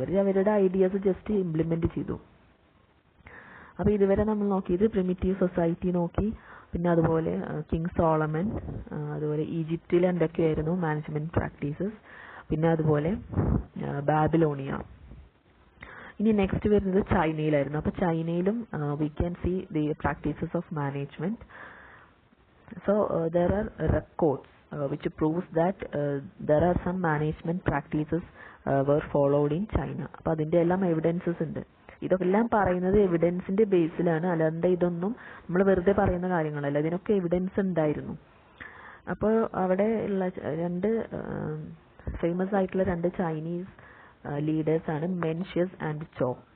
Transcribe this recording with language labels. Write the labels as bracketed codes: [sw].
[ml] അവരുടെ ideas just implement ചെയ്തു. അപ്പോൾ ഇതുവരെ നമ്മൾ നോക്കിയത് പ്രിമിറ്റീവ് സൊസൈറ്റി നോക്കി, പിന്നെ അതുപോലെ കിങ് സോളമൻ, അതുപോലെ ഈജിപ്തിൽ എന്തൊക്കെയായിരുന്നു മാനേജ്മെന്റ് പ്രാക്ടീസസ്, പിന്നെ അതുപോലെ ബാബിലോണിയ. ഇനി നെക്സ്റ്റ് വരുന്നത് ചൈനയിലായിരുന്നു. അപ്പോൾ ചൈനയിലും we can see the practices of management. So there are records [en] which proves that there are some management practices were followed in China. [ml] അപ്പോൾ അതിൻ്റെ എല്ലാം എവിഡൻസസ് ഉണ്ട്. ഇതെല്ലാം പറയുന്നത് എവിഡൻസിന്റെ ബേസിലാണ്, അല്ലാണ്ട് ഇതൊന്നും നമ്മൾ വെറുതെ പറയുന്ന കാര്യങ്ങളല്ല, ഇതിനൊക്കെ എവിഡൻസ് ഉണ്ടായിരുന്നു. അപ്പോൾ അവിടെ ഉള്ള രണ്ട് ഫേമസ് ആയിട്ടുള്ള രണ്ട് ചൈനീസ് ലീഡേഴ്സ് ആണ് മെൻഷ്യസ് ആൻഡ് ചോ.